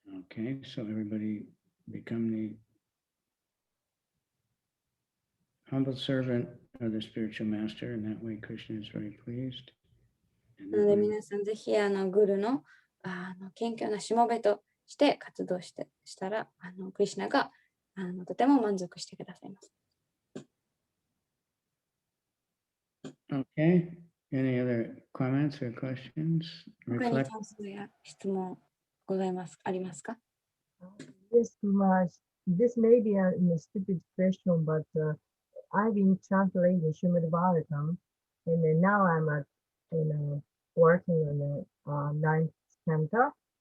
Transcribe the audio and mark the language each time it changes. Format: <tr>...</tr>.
<en>Okay, so everybody become the humble servant of the spiritual master, and that way Krishna is very pleased.</en> <ja>なので皆さんぜひグルの謙虚なしもべとして活動したらクリシュナがとても満足してくださいます。</ja> <en>Okay, any other comments or questions?</en> <ja>他に感想や質問ありますか？</ja> <en>Yes, this may be a stupid question, but I've been translating Srimad Bhagavatam, and then now I'm working on the ninth canto.</en>